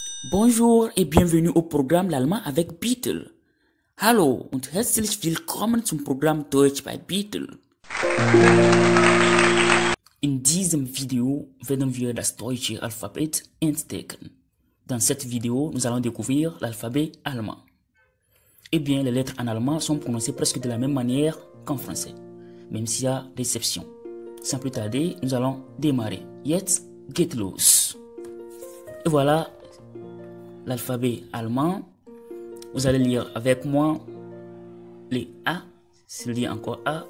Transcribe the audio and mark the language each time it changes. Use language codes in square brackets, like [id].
[fr] Bonjour et bienvenue au Programm L'Allemand avec Beetle. [de] Hallo und herzlich willkommen zum Programm Deutsch bei Beetle. In diesem Video werden wir das deutsche Alphabet entdecken. [fr] Dans cette vidéo, nous allons découvrir l'alphabet allemand. Eh bien, les lettres en allemand sont prononcées presque de la même manière qu'en français, même s'il y a des exceptions. Sans plus tarder, nous allons démarrer. [de] Jetzt geht los. [fr] Et voilà l'alphabet allemand. Vous allez lire avec moi les A, c'est lire encore A.